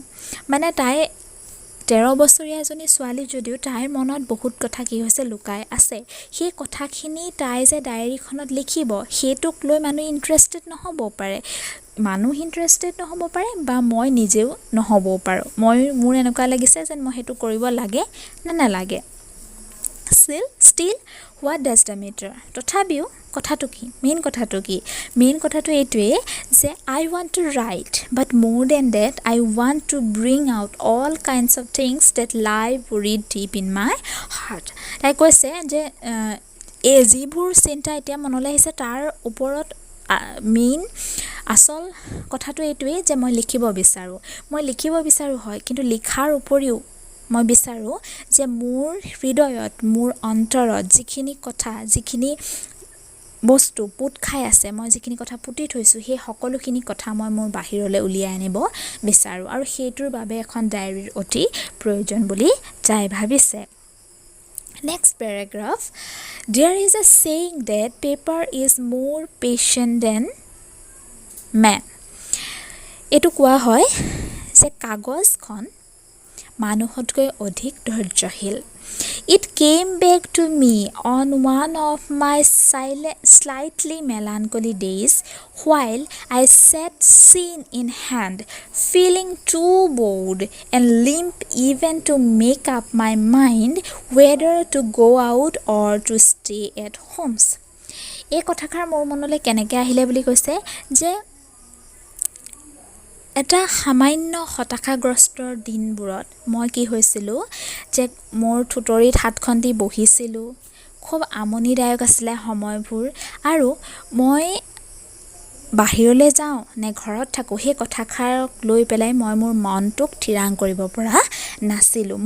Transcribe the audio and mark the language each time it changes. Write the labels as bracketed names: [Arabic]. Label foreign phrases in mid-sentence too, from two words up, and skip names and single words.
[Assamese] মানে তাই 13 বছৰীয়া এজনী ছোৱালী যদিও তাইৰ মনত বহুত কথা কি হৈছে লুকাই আছে। সেই কথাখিনি তাই যে ডায়েৰীখনত লিখিব সেইটোক লৈ মানুহ ইণ্টাৰেষ্টেড নহ'ব পাৰে, বা মই নিজেও নহ'বও পাৰোঁ। মোৰ এনেকুৱা লাগিছে যেন মই সেইটো কৰিব লাগে নে নালাগে। [English] Still, what does the matter? [Assamese] তথাপিও কথাটো কি মেইন কথাটো এইটোৱেই যে [English] I want to write, but more than that I want to bring out all kinds of things that lie buried deep in my heart. [Assamese] তাই কৈছে যে এই যিবোৰ চিন্তা এতিয়া মনলৈ আহিছে তাৰ ওপৰত মেইন আচল কথাটো এইটোৱেই যে মই লিখিব বিচাৰোঁ হয়, কিন্তু লিখাৰ উপৰিও মই বিচাৰোঁ যে মোৰ হৃদয়ত মোৰ অন্তৰত যিখিনি বস্তু পুত খাই আছে, মই যিখিনি কথা পুতি থৈছোঁ সেই সকলোখিনি কথা মই মোৰ বাহিৰলৈ উলিয়াই আনিব বিচাৰোঁ আৰু সেইটোৰ বাবে এখন ডায়েৰীৰ অতি প্ৰয়োজন বুলি তাই ভাবিছে। [English] Next paragraph. There is a saying that paper is more patient than man. [Assamese] এইটো কোৱা হয় যে কাগজখন মানুহতকৈ অধিক ধৈৰ্যশীল। [English] It came back to me on one of my slightly melancholy days while I sat scene in hand, feeling too bored and limp even to make up my mind whether to go out or to stay at home. [Assamese] এই কথাষাৰ মোৰ মনলৈ কেনেকৈ আহিলে বুলি কৈছে যে এটা সামান্য হতাশাগ্ৰস্তৰ দিনবোৰত মই কি হৈছিলোঁ যে মোৰ থুতৰিত হাতখন দি বহিছিলোঁ, খুব আমনিদায়ক আছিলে সময়বোৰ আৰু মই বাহিৰলৈ যাওঁ নে ঘৰত থাকোঁ সেই কথাষাৰক লৈ পেলাই মই মোৰ মনটোক থিৰাং কৰিব পৰা নাছিলোঁ।